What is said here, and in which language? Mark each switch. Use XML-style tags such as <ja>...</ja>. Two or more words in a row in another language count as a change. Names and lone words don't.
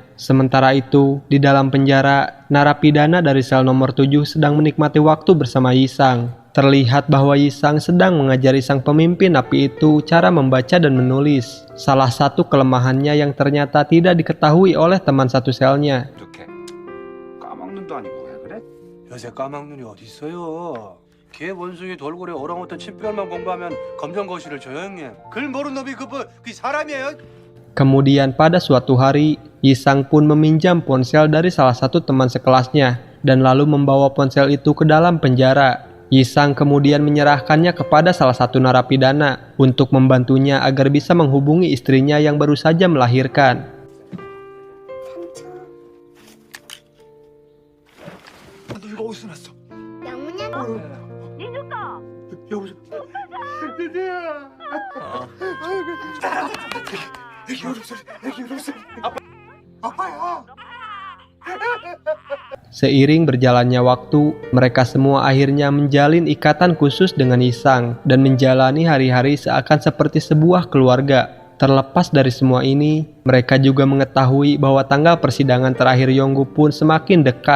<id>Sementara itu, di dalam penjara, narapidana dari sel nomor 7 sedang menikmati waktu bersama Yisang. Terlihat bahwa Yisang sedang mengajari sang pemimpin api itu cara membaca dan menulis. Salah satu kelemahannya yang ternyata tidak diketahui oleh teman satu selnya.</id> <ko>이렇게 까막눈도 아니고 왜 그래? 요새 까막눈이 어디 있어요? 걔 원숭이 돌고래 오랑우탄 침별만 공부하면 검정거실을 줘요 형님. 글 모르는 놈이 그 사람이에요?</ko> <id>Kemudian pada suatu hari, Yisang pun meminjam ponsel dari salah satu teman sekelasnya dan lalu membawa ponsel itu ke dalam penjara. Yisang kemudian menyerahkannya kepada salah satu narapidana untuk membantunya agar bisa menghubungi istrinya yang baru saja melahirkan.</id> <ko>이거 어디서 났어? 영훈이야, 여보세요. 애기 울음소리. 아빠야.</ko> <id>Seiring berjalannya waktu, mereka semua akhirnya menjalin ikatan khusus dengan Yisang dan menjalani hari-hari seakan seperti sebuah keluarga. Terlepas dari semua ini, mereka juga mengetahui bahwa tanggal persidangan terakhir Yonggu pun semakin dekat.</id>